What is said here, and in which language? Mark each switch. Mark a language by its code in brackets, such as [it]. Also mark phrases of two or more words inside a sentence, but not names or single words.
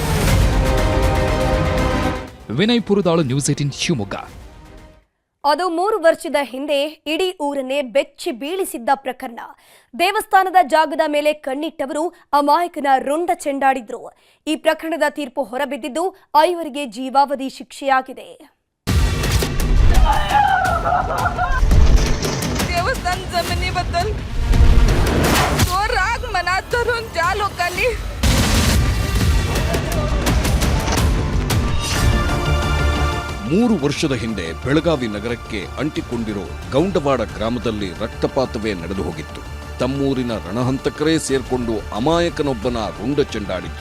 [kn] ವಿನಯ್ ಪುರದಾಳು, ನ್ಯೂಸ್ 18 ಶಿವಮೊಗ್ಗ. ಅದು 3 ವರ್ಷದ ಹಿಂದೆ ಇಡೀ ಊರನ್ನೇ ಬೆಚ್ಚಿ ಬೀಳಿಸಿದ್ದ ಪ್ರಕರಣ. ದೇವಸ್ಥಾನದ ಜಾಗದ ಮೇಲೆ ಕಣ್ಣಿಟ್ಟವರು ಅಮಾಯಕನ ರುಂಡ ಚೆಂಡಾಡಿದ್ರು. ಈ ಪ್ರಕರಣದ ತೀರ್ಪು ಹೊರಬಿದ್ದಿದ್ದು 5 ಜೀವಾವಧಿ ಶಿಕ್ಷೆಯಾಗಿದೆ. [mr] देवस्थान जमिनीबद्दल तो राग मनात धरून ज्या लोकांनी [kn] ಮೂರು ವರ್ಷದ ಹಿಂದೆ ಬೆಳಗಾವಿ ನಗರಕ್ಕೆ ಅಂಟಿಕೊಂಡಿರೋ ಗೌಂಡವಾಡ ಗ್ರಾಮದಲ್ಲಿ ರಕ್ತಪಾತವೇ ನಡೆದು ಹೋಗಿತ್ತು. ತಮ್ಮೂರಿನ ರಣಹಂತಕರೇ ಸೇರ್ಕೊಂಡು ಅಮಾಯಕನೊಬ್ಬನ ರುಂಡ ಚೆಂಡಾಡಿದ್ರು.